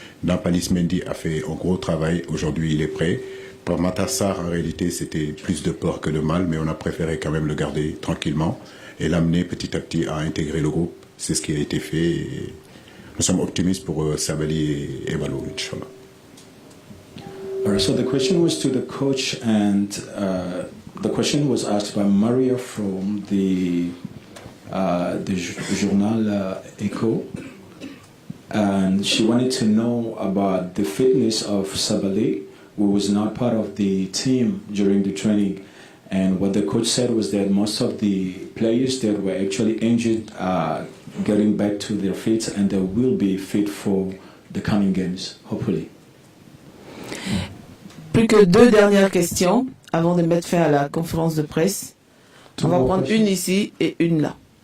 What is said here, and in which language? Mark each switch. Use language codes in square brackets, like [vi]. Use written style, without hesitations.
[fr] Nampalis Mendy a fait un gros travail. Aujourd'hui, il est prêt. Pour Matar Sarr, en réalité, c'était plus de peur que de mal, mais on a préféré quand même le garder tranquillement et l'amener petit à petit à intégrer le groupe. C'est ce qui a été fait. Et nous sommes optimistes pour Sabali et Ballo, Inch'Allah. [en] All right, so the question was to the coach, and the question was asked by Maria from the journal Echo, and she wanted to know about the fitness of Sabali, who was not part of the team during the training. And what the coach said was that most of the players that were actually injured are getting back to their feet, and they will be fit for the coming games, hopefully. [fr] Plus que 2 dernières questions avant de mettre fin à la conférence de presse. On va prendre une ici et une là.